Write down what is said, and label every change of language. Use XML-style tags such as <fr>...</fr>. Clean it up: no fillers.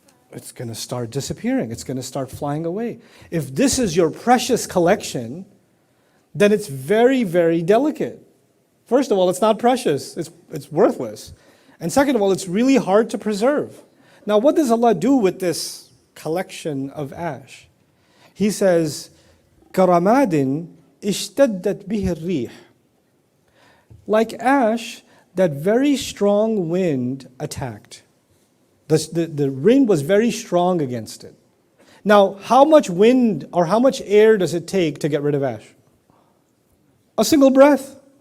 <en>It's going to start disappearing. It's going to start flying away. If this is your precious collection, then it's very, very delicate. First of all, it's not precious. It's worthless. And second of all, it's really hard to preserve. Now, what does Allah do with this collection of ash?</en> <ar>He says, كَرَمَادٍ اشْتَدَّتْ بِهِ الرِّيحِ.</ar> <en>Like ash that very strong wind attacked. The wind was very strong against it. Now, how much wind or how much air does it take to get rid of ash? A single breath.</en>